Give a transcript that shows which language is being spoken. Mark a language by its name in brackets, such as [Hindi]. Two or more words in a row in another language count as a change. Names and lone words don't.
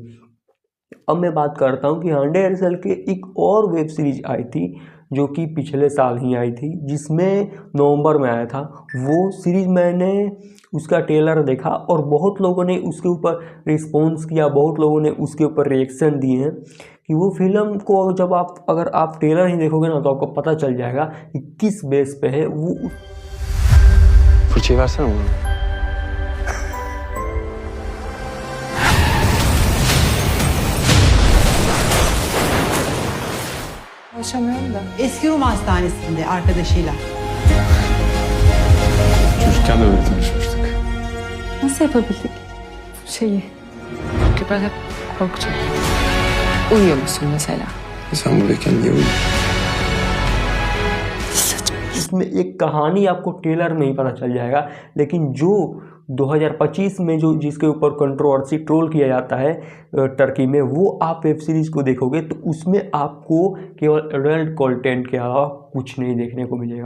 [Hindi] अब मैं बात करता हूँ कि हांडे एर्सेल के एक और [English] web series [Hindi] आई थी जो कि पिछले साल ही आई थी, जिसमें नवंबर में आया था। वो सीरीज़ मैंने उसका ट्रेलर देखा और बहुत लोगों ने उसके ऊपर रिस्पॉन्स किया, बहुत लोगों ने उसके ऊपर रिएक्शन दिए हैं कि वो फिल्म को जब अगर आप ट्रेलर ही देखोगे ना, तो आपको पता चल जाएगा कि किस बेस पे है वो। [Turkish] Fırçayı versene bana. Ulaşamıyorum da. Eski Rum hastanesinde arkadaşıyla. Çocukken de öyle tanışmıştık. Nasıl yapabildik bu şeyi? Çünkü ben hep korktum. Uyuyor musun mesela? Sen buradayken niye uyuyorsun? [Hindi] इसमें एक कहानी आपको ट्रेलर में ही पता चल जाएगा, लेकिन जो 2025 में जो जिसके ऊपर [English] controversy troll [Hindi] किया जाता है टर्की में, वो आप [English] web series [Hindi] को देखोगे तो उसमें आपको केवल [English] adult content [Hindi] के अलावा कुछ नहीं देखने को मिलेगा।